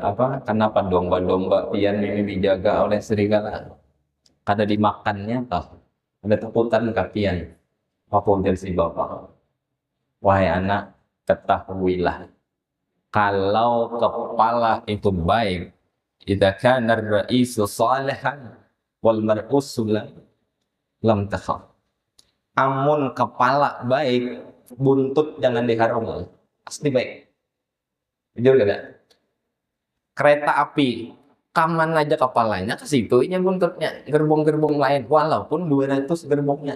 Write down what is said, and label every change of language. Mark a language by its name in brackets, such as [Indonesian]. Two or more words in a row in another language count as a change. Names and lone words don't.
[Banjar] Kenapa domba-domba pian ini dijaga oleh serigala? Kada dimakannya kah? Ada takutan kapian? Apa ujar si bapak? Wahai anak, ketahuilah, kalau kepala itu baik, [Arabic] إذا كان الرئيس صالحا والمرء سلم لم تخف. [Banjar] Amun kepala baik, buntut jangan diharungi. Pasti baik. Jujur gak? Kereta api, kaman aja kepalanya ke situ, ini buntutnya. Gerbong-gerbong lain, walaupun 200 gerbongnya.